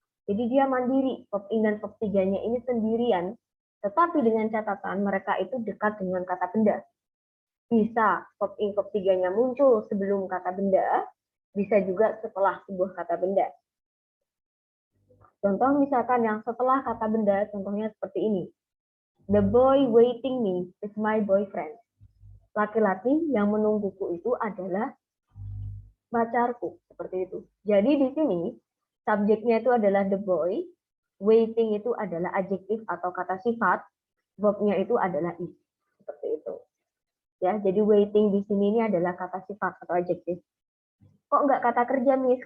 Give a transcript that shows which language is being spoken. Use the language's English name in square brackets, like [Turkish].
[Indonesian] Jadi dia mandiri, verb ing dan verb 3-nya ini sendirian, tetapi dengan catatan mereka itu dekat dengan kata benda. Bisa verb ing verb 3-nya muncul sebelum kata benda, bisa juga setelah sebuah kata benda. Contoh misalkan yang setelah kata benda, contohnya seperti ini. [English] The boy waiting me is my boyfriend. [Indonesian] Laki-laki yang menungguku itu adalah pacarku, seperti itu. Jadi di sini subjeknya itu adalah the boy, waiting itu adalah adjektif atau kata sifat, verbnya itu adalah is, seperti itu. Ya, jadi waiting di sini ini adalah kata sifat atau adjektif. Kok nggak kata kerja, Miss?